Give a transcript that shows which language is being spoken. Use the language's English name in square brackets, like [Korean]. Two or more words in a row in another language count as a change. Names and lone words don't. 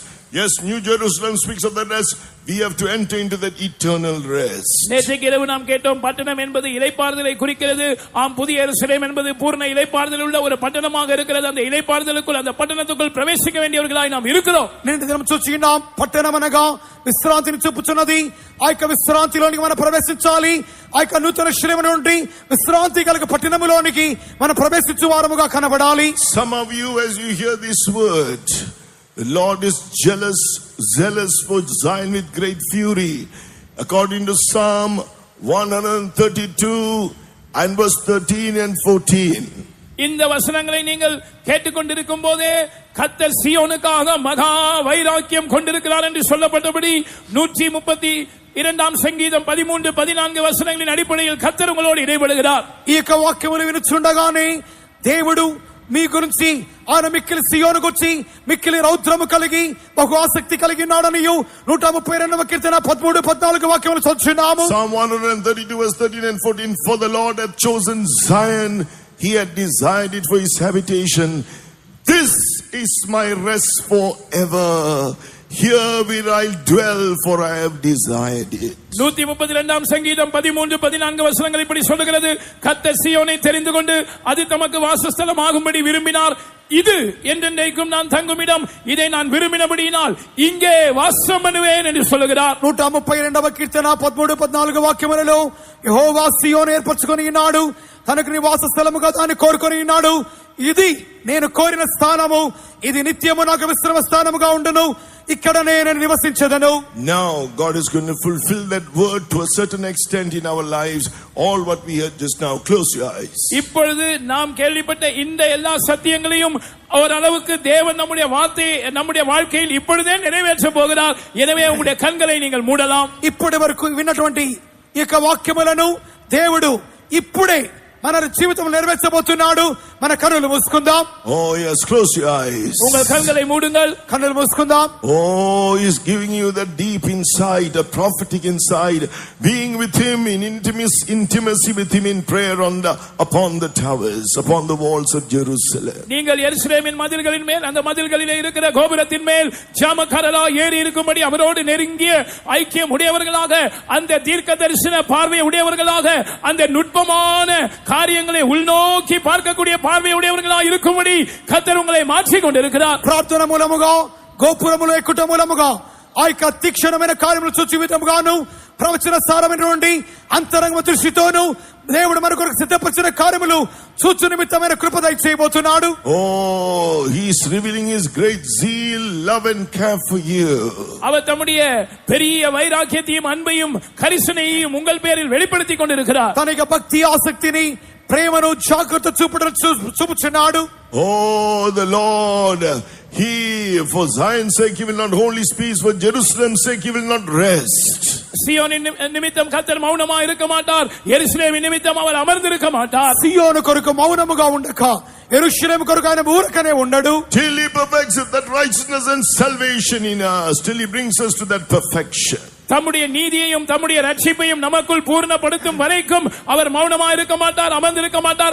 [English] Yes, New Jerusalem speaks of that rest. We have to enter into that eternal rest. [Tamil] நேற்றைக்கு இரவு நாம் கேட்டோம், பட்டணம் என்பது இளைப்பாறுதலை குறிக்கிறது. ஆம், புதிய எருசலேம் என்பது பூர்ண இளைப்பாறுதல் உள்ள ஒரு பட்டணமாக இருக்கிறது. அந்த இளைப்பாறுதலுக்குள், அந்த பட்டணத்துக்குள் பிரவேசிக்க வேண்டியவர்களாய் நாம் இருக்கிறோம். [Telugu] నేను దినం చూస్తున్నాం పట్టణం అనగా విశ్రాంతిని చూపుచున్నది. ఆ యొక్క విశ్రాంతిలోనికి మనం ప్రవేశించాలి. ఆ యొక్క నూతన శరీరం నుండి విశ్రాంతి కలిగ పట్టణములోనికి మనం ప్రవేశించు వారముగా కనబడాలి. [English] Some of you, as you hear this word, the Lord is zealous for Zion with great fury. According to Psalm 132 and verse 13 and 14. [Tamil] இந்த வசனங்களை நீங்கள் கேட்டுக்கொண்டிருக்கும் போதே கர்த்தர் சீயோனுக்காக மகா வைராக்கியம் கொண்டிருக்கிறார் என்று சொல்லப்பட்டபடி 132 சங்கீதம் 13-14 வசனங்களின் அடிப்படையில் கர்த்தர் உங்களோடு இடைபடுகிறார். [Telugu] ఈ యొక్క వాక్యములు వినుచుండగానే దేవుడు మీ గురించి ఆయన మిక్కిలి సియోనుకు వచ్చి మిక్కిలి రౌద్రము కలిగి బహు ఆసక్తి కలిగి ఉన్నాడనియు 132వ కీర్తన 13-14 వాక్యములు చదువుచున్నాము. [English] Psalm 132 verse 13 and 14. For the Lord hath chosen Zion, he had desired it for his habitation. This is my rest forever. Here will I dwell, for I have desired it. [Tamil] 132 சங்கீதம் 13-14 வசனங்கள் இப்படி சொல்லுகிறது. கர்த்தர் சீயோனை தெரிந்து கொண்டு அது தமக்கு வாசஸ்தலம் ஆகும்படி விரும்பினார். இது என்றென்றைக்கும் நான் தங்கும் இடம். இதை நான் விரும்பினபடியினால் இங்கே வாசம் பண்ணுவேன் என்று சொல்லுகிறார். [Telugu] 132వ కీర్తన 13-14 వాక్యములలో యెహోవా సీయోను ఏర్పరచుకొని ఉన్నాడు, తనకు నివాస స్థలముగా దాన్ని కోరుకొని ఉన్నాడు. ఇది నేను కోరిన స్థానము, ఇది నిత్యము నాకు విశ్రమ స్థానముగా ఉండును, ఇక్కడనే నేను నివసించెదను. [English] Now God is going to fulfill that word to a certain extent in our lives. All what we heard just now. Close your eyes. [Tamil] இப்பொழுது நாம் கேள்விப்பட்ட இந்த எல்லா சத்தியங்களையும் ஓரளவுக்கு தேவன் நம்முடைய வார்த்தை நம்முடைய வாழ்க்கையில் இப்பொழுதே நிறைவேற்ற போகிறார். எனவே உங்களுடைய கண்களை நீங்கள் மூடலாம். [Telugu] ఇప్పటి వరకు విన్నటువంటి ఈ యొక్క వాక్యములను దేవుడు ఇప్పుడే మన జీవితంలో నెరవేర్చబోతున్నాడు. మన కన్నులు మూసుకుందాం. [English] Oh yes, close your eyes. [Tamil] உங்கள் கண்களை மூடுங்கள். [Telugu] కన్నులు మూసుకుందాం. [English] Oh, he's giving you the deep insight, a prophetic insight, being with him in intimacy with him in prayer upon the towers, upon the walls of Jerusalem. [Tamil] நீங்கள் எருசலேமின் மதில்களின் மேல், அந்த மதில்களிலே இருக்கிற கோபுரத்தின் மேல் ஜாமக்காரரா ஏறி இருக்கும்படி அவரோடு நெருங்கிய ஐக்கியம் உடையவர்களாக, அந்த தீர்க்க தரிசன பார்வை உடையவர்களாக, அந்த நுட்பமான காரியங்களை உள்நோக்கி பார்க்கக்கூடிய பார்வை உடையவர்களாக இருக்கும்படி கர்த்தர் உங்களை மாற்றிக் கொண்டிருக்கிறார். [Telugu] ప్రార్థన మూలముగా, గోపురములో ఎక్కుట మూలముగా, ఆ యొక్క తీక్షణమైన కార్యములు చూచి విధముగాను, ప్రవచన సారమైనటువంటి అంతరంగ దృష్టితోను దేవుడు మన కొరకు సిద్ధపరిచిన కార్యములు చూచు నిమిత్తమైన కృప దయచేయబోతున్నాడు. [English] Oh, he's revealing his great zeal, love and care for you. [Tamil] அவர் தம்முடைய பெரிய வைராக்கியத்தையும் அன்பையும் கரிசனையையும் உங்கள் பேரில் வெளிப்படுத்திக் கொண்டிருக்கிறார். [Telugu] తన యొక్క భక్తి ఆసక్తిని, ప్రేమను జాగ్రత్త చూపుచున్నాడు. [English] Oh, the Lord, he for Zion's sake he will not hold his peace, for Jerusalem's sake he will not rest. [Tamil] சீயோனின் நிமித்தம் கர்த்தர் மௌனமா இருக்க மாட்டார். எருசலேமின் நிமித்தம் அவர் அமர்ந்திருக்க மாட்டார். [Telugu] సియోను కొరకు మౌనముగా ఉండక, యెరూషలేము కొరకు ఆయన ఊరకనే ఉండడు. [English] Till he perfects that righteousness and salvation in us, till he brings us to that perfection. [Tamil] தம்முடைய நீதியையும் தம்முடைய ரட்சிப்பையும் நமக்குள் பூர்ணப்படுத்தும் வரைக்கும் அவர் மௌனமாய் இருக்க மாட்டார், அமர்ந்திருக்க மாட்டார்.